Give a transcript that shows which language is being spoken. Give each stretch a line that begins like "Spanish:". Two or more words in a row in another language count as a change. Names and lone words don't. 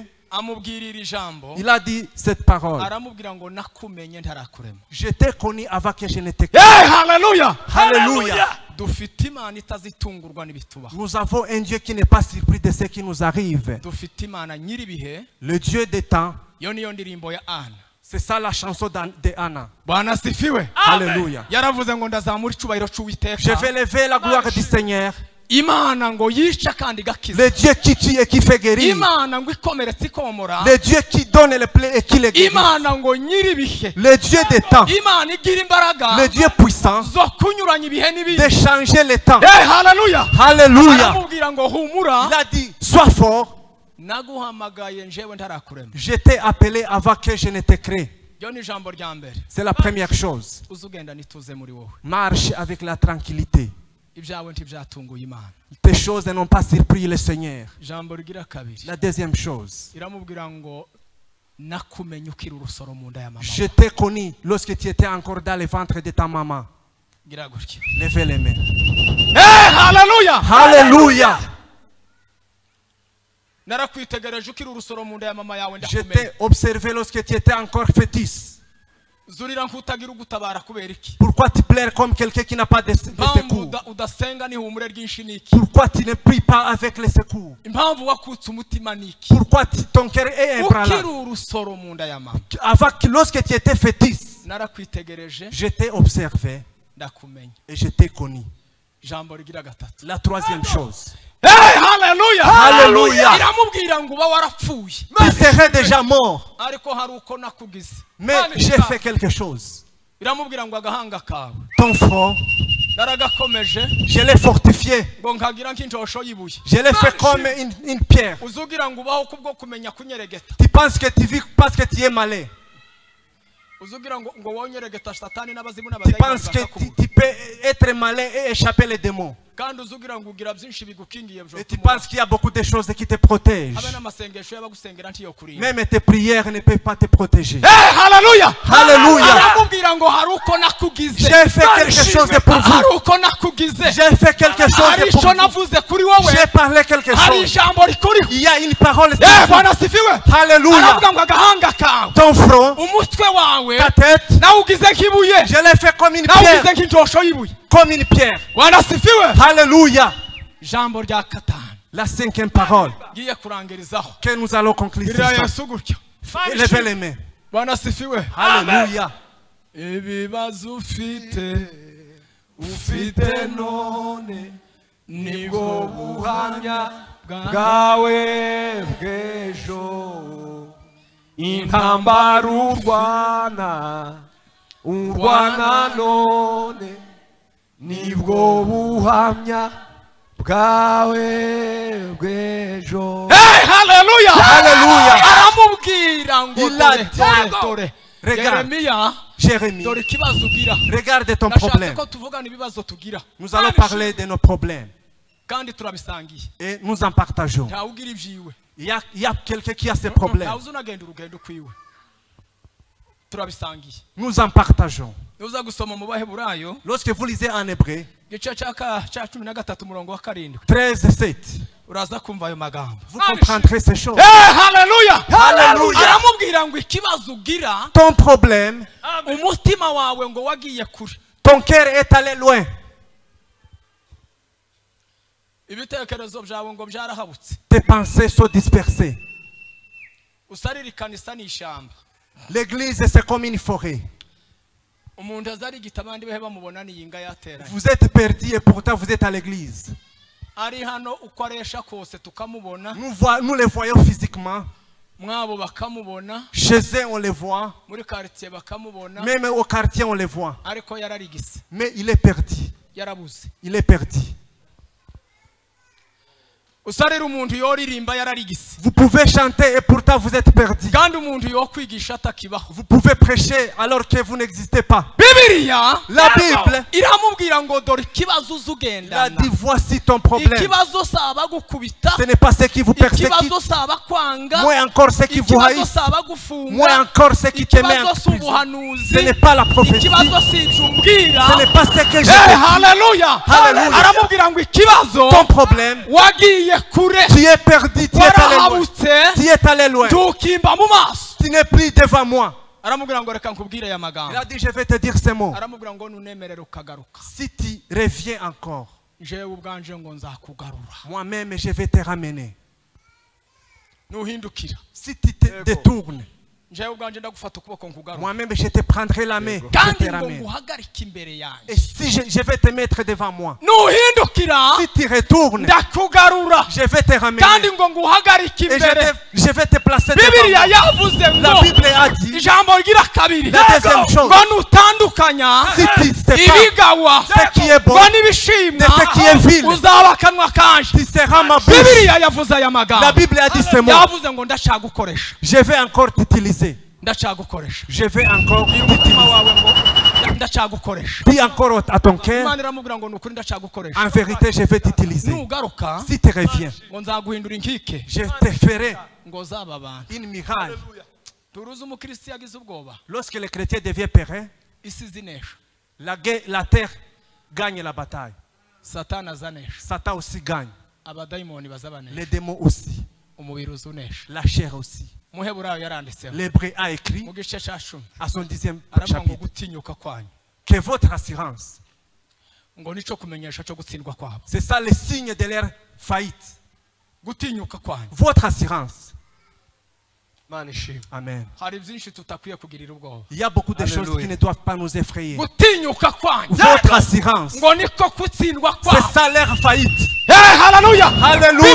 Rundi: Amubwirira ijambo,
French: il a dit cette parole.
Rundi: aramubwira ngo nakumenye ntarakurema.
French: Je t'ai connu avant que je ne t'ai Hey, connu.
Rundi: haleluya!
French: Alléluia.
Rundi: Dufite Imana itazitungurwa n'ibituba.
French: Nous avons un Dieu qui n'est pas surpris de ce qui nous arrive.
Rundi: Dufite Imana nyiribihe.
French: Le Dieu des temps,
Rundi: Yo niyo ndirimbo ya Ana.
French: c'est ça la chanson de Anna.
Swahili: Bwana sifiwe.
French: Alléluia.
Rundi: Yaravuze ngo ndazamura icubahiro c'Uwiteka.
French: Je vais lever la gloire du Seigneur.
Rundi: Imana ngo yica kandi gakiza.
French: Le Dieu qui tue et qui fait guérir.
Rundi: Imana ngo ikomeretsa ikomora.
French: Le Dieu qui donne les plaies et qui les guérit.
Rundi: Imana ngo nyiribihe.
French: Le Dieu des temps.
Rundi: Imana igira imbaraga.
French: Le Dieu puissant
Rundi: Zo kunyuranya ibihe n'ibindi.
French: de changer les temps.
Rundi: Hey, haleluya.
French: Alléluia.
Rundi: Aramubwira ngo humura.
French: Il a dit, sois fort.
Rundi: Naguhamagaye njewe ntarakurema.
French: Je t'ai appelé avant que je ne te crée.
Rundi: Yo ni ijambo rya mbere.
French: C'est la première chose.
Rundi: Uzugenda nituze muri wowe.
French: Marche avec la tranquillité.
Rundi: Ibyawe ntibyatunguye Imana.
French: Tes choses n'ont pas surpris le Seigneur.
Rundi: Ijambo rigira kabiri.
French: La deuxième chose.
Rundi: Iramubwira ngo nakumenye ukiri urusoro mu nda ya mama.
French: Je t'ai connu lorsque tu étais encore dans le ventre de ta maman.
Rundi: Gira gutya.
French: Levez les mains.
Rundi: Hey, haleluya.
French: Alléluia.
Rundi: Narakwitegereje ukiri urusoro mu nda ya mama yawe
French: Je
Rundi: ndakumenye.
French: t'ai observé lorsque tu étais encore fœtus.
Rundi: Zurira nkutagira ugutabara kubera iki?
French: Pourquoi tu pleures comme quelqu'un qui n'a pas de
Rundi: Impamvu
French: secours?
Rundi: udasenga n'ihumure ryinshi niki?
French: Pourquoi tu ne pries pas avec les secours?
Rundi: Impamvu wakutse umutima niki?
French: Pourquoi ton cœur est
Rundi: Ukiri
French: ébranlé?
Rundi: urusoro mu nda ya mama.
French: Lorsque tu étais fœtus,
Rundi: Narakwitegereje
French: je t'ai observé
Rundi: ndakumenye.
French: et je t'ai connu.
Rundi: Ijambo rigira gatatu.
French: La troisième chose.
Rundi: Hey, haleluya.
French: Haleluya.
Rundi: Iramubwira ngo uba warapfuye.
French: Tu serais déjà mort,
Rundi: Ariko hari uko nakugize.
French: mais j'ai fait quelque chose.
Rundi: Iramubwira ngo agahanga kawe.
French: Ton front,
Rundi: Naragakomeje
French: je l'ai fortifié.
Rundi: ngo nkagira nk'injosho y'ibuye.
French: Je l'ai fait comme une pierre.
Rundi: Uzugira ngo ubaho kubwo kumenya kunyeregeta.
French: Tu penses que tu vis parce que tu es malin.
Rundi: Uzugira ngo wonyeregeta satani n'abazimu
French: Tu penses que tu peux être malin et échapper les démons.
Rundi: kandi uzugira ngo ugira byinshi bigukingiye byo.
French: Et tu penses qu'il y a beaucoup de choses qui te protègent.
Rundi: Habe n'amasengesho y'abagusengera ntiyo kurinda.
French: Même tes prières ne peuvent pas te protéger.
Rundi: Hey, haleluya.
French: Alléluia.
Rundi: Aramubwira ngo hari uko nakugize.
French: J'ai fait quelque chose pour vous.
Rundi: Hari uko nakugize.
French: J'ai fait quelque chose
Rundi: Hari
French: pour
Rundi: ico
French: vous.
Rundi: navuze kuri wowe.
French: J'ai parlé quelque
Rundi: Hari
French: chose.
Rundi: ijambo rikuriho.
French: Il y a une parole.
Swahili: Bwana sifiwe.
French: Alléluia.
Rundi: Aravuga ngo agahanga kawe.
French: Ton front,
Rundi: Umutwe wawe.
French: ta tête,
Rundi: nawe ugize nk'ibuye.
French: je l'ai fait comme une
Rundi: nawe
French: pierre.
Rundi: ugize nk'injosho y'ibuye.
French: Comme une pierre.
Swahili: Bwana sifiwe.
French: Alléluia.
Rundi: Jambo rya katanu.
French: La cinquième parole
Rundi: Ngiye kurangirizaho.
French: que nous allons conclure.
Rundi: Gira Yesu gutyo.
French: Levez les mains.
Swahili: Bwana sifiwe.
French: Alléluia.
Rundi: Ibibazo ufite none nibwo buhamya bwawe bw'ejo. Intambara urwana none nibwo buhamya bwawe bw'ejo. Hey, haleluya.
French: Alléluia.
Rundi: Aramubwira ngo
French: Il a dit,
Rundi: dore
French: regarde,
Rundi: Yeremiya,
French: Jérémie,
Rundi: dore ikibazo ugira.
French: regarde ton
Rundi: Nashatse
French: problème.
Rundi: ko tuvugana ibibazo tugira
French: Nous allons parler de nos problèmes
Rundi: kandi turabisangiye.
French: et nous en partageons.
Rundi: Ntawe ugira ibyiwe.
French: Il y a quelqu'un qui a ses problèmes.
Rundi: Ntawe uzi unagenda urugendo kwiwe. Turabisangiye.
French: Nous en partageons.
Rundi: Uza gusoma mu Baheburayo
French: Lorsque vous lisez en hébreu,
Rundi: igice cya 13 umurongo wa 7
French: 13:7,
Rundi: uraza kumva ayo magambo.
French: vous comprendrez ces choses.
Rundi: Haleluya.
French: Haleluya.
Rundi: Aramubwira ngo ikibazo ugira
French: Ton problème,
Rundi: umutima wawe ngo wagiye kure.
French: ton cœur est allé loin.
Rundi: Ibitekerezo byawe ngo byarahabutse.
French: Tes pensées sont dispersées.
Rundi: Usarira ikanisa n'ishyamba.
French: L'église, c'est comme une forêt.
Rundi: Umuntu azarigita abandi behe bamubona niyinga yateranye.
French: Vous êtes perdu et pourtant vous êtes à l'église.
Rundi: Ari hano uko aresha kose tukamubona,
French: Nous les voyons physiquement.
Rundi: mwabo bakamubona,
French: Chez eux, on les voit.
Rundi: muri quartier bakamubona,
French: Même au quartier, on les voit.
Rundi: ariko yararigise,
French: Mais il est perdu.
Rundi: yarabuze.
French: Il est perdu.
Rundi: Usarira umuntu yoririmba yararigise.
French: Vous pouvez chanter et pourtant vous êtes perdu.
Rundi: Kandi umuntu yokwigisha atakibaho.
French: Vous pouvez prêcher alors que vous n'existez pas.
Rundi: Bibiliya
French: La Bible,
Rundi: iramubwira ngo dore ikibazo
French: il a
Rundi: uzugendana.
French: dit voici ton problème.
Rundi: Ikibazo saba gukubita,
French: Ce n'est pas ce qui vous persécute.
Rundi: ikibazo saba kwanga,
French: Moins encore ce qui vous
Rundi: ikibazo
French: haïssent.
Rundi: saba gufunga,
French: Moins encore ce qui te met en
Rundi: ikibazo si
French: prison.
Rundi: ubuhanuzi,
French: Ce n'est pas la prophétie.
Rundi: ikibazo si ibyo umbwira.
French: Ce n'est pas ce que
Rundi: Eh,
French: je
Rundi: haleluya.
French: Haleluya.
Rundi: Aramubwira ngo ikibazo
French: Ton problème,
Rundi: wagiye kure,
French: tu es perdu, tu es allé loin.
Rundi: warahabutse,
French: Tu es allé loin.
Rundi: tukimba mu maso.
French: Tu n'es plus devant moi.
Rundi: Aramubwira ngo reka nkubwire aya
French: Il
Rundi: magambo.
French: a dit, je vais te dire ces mots.
Rundi: Aramubwira ngo nunemerera ukagaruka,
French: Si tu reviens encore,
Rundi: jewe ubwanje ngo nzakugarura.
French: moi-même, je vais te ramener.
Rundi: Nuhindukira,
French: Si tu te détournes,
Rundi: jewe ubwanje ndagufata ukuboko nkugarura.
French: moi-même, je te prendrai la main. Je
Rundi: Kandi
French: te
Rundi: ngo
French: ramène.
Rundi: nguhagarike imbere yanjye.
French: Et si je vais te mettre devant moi,
Rundi: Nuhindukira,
French: si tu retournes,
Rundi: ndakugarura.
French: je vais te ramener.
Rundi: Kandi ngo nguhagarike
French: Et
Rundi: imbere.
French: je vais te placer
Rundi: Bibiliya
French: devant moi.
Rundi: yavuze
French: La
Rundi: ngo
French: Bible a dit,
Rundi: ijambo rigira kabiri
French: la deuxième chose,
Rundi: ngo nutandukanya
French: si tu sépares
Rundi: ibigawa
French: ce qui est bon,
Rundi: ngo n'ibishimwa
French: de ce qui est vil,
Rundi: uzaba akanwa kanje.
French: tu seras ma bouche.
Rundi: Bibiliya yavuze aya
French: La
Rundi: magambo,
French: Bible a dit ces mots.
Rundi: yavuze ngo ndacyagukoresha,
French: Je vais encore t'utiliser.
Rundi: ndacyagukoresha.
French: Je vais encore
Rundi: Bwira umutima
French: t'utiliser.
Rundi: wawe ngo ndacyagukoresha.
French: Dis encore à ton cœur,
Rundi: Imana iramubwira ngo nukuri ndacyagukoresha.
French: en vérité, je vais t'utiliser.
Rundi: Nugaruka
French: Si tu reviens,
Rundi: ngo nzaguhindura inkike
French: je te ferai
Rundi: ngo zaba abantu.
French: une miracle.
Rundi: Turuzi umukristo yagize ubwoba,
French: Lorsque le chrétien devient périn,
Rundi: isi zinesha,
French: la terre gagne la bataille.
Rundi: satani azanesha,
French: Satan aussi gagne.
Rundi: abadayimoni bazabanesha,
French: Les démons aussi.
Rundi: umubiri uzunesha.
French: La chair aussi.
Rundi: Muheburayo yaranditseho
French: L'Hébreu a écrit
Rundi: mu gice cya 10
French: à son 10e
Rundi: aravuga ngo
French: chapitre
Rundi: gutinyuka kwanyu
French: que votre assurance,
Rundi: ngo nico kumenyesha cyo gutsindwa kwabo.
French: c'est ça le signe de leur faillite.
Rundi: Gutinyuka kwanyu,
French: Votre assurance.
Rundi: Mana ishimwe.
French: Amen.
Rundi: hari byinshi tutakwiye kugirira ubwoba.
French: Il y a beaucoup de Alléluia. choses qui ne doivent pas nous effrayer.
Rundi: Gutinyuka kwanyu
French: Votre assurance,
Rundi: ngo niko gutsindwa
French: c'est
Rundi: kwabo.
French: ça leur faillite.
Rundi: Haleluya.
French: Alléluia.